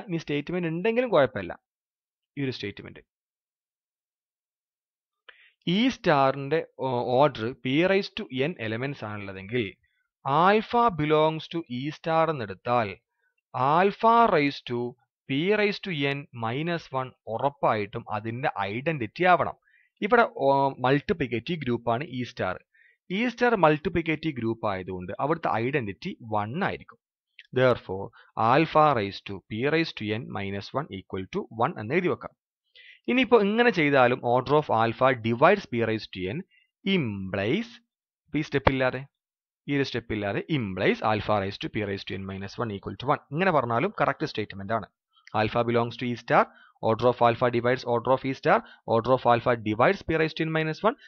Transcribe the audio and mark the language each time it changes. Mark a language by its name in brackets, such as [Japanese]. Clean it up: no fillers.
[Malayalam] ഇനി സ്റ്റേറ്റ്മെന്റ് ഉണ്ടെങ്കിലും കുഴപ്പമില്ല. ഈ ഒരു statement E സ്റ്റാറിന്റെ order P raise to N elements ആണുള്ളതെങ്കിൽ alpha belongs to E star എന്നെടുത്താൽ alpha raise to P raise to N -1 ഉറപ്പായിട്ടും അതിന്റെ ഐഡന്റിറ്റി ആവണം. ഇവിടെ മൾട്ടിപ്ലിക്കേറ്റീവ് ഗ്രൂപ്പാണ് E star. E star multiplicative group ആയതുകൊണ്ട് അവിടുത്തെ ഐഡന്റിറ്റി 1 ആയിരിക്കും. [English] Therefore, alpha raised to p raised to n -1 equal to 1 [Malayalam] എന്ന് എഴുതി വെക്കാം. ഇനിയിപ്പോൾ ഇങ്ങനെ ചെയ്താലും [English] order of alpha divides p raise to n implies [Malayalam] ഈ ഒരു സ്റ്റെപ്പ് ഇല്ലാതെ [English] Implies alpha raise to p raise to n -1 equal to 1. [Malayalam] ഇങ്ങനെ പറഞ്ഞാലും കറക്റ്റ് സ്റ്റേറ്റ്മെന്റ് ആണ്. [English] Alpha belongs to E star, order of alpha divides order of E star, order of alpha divides p raise to n -1.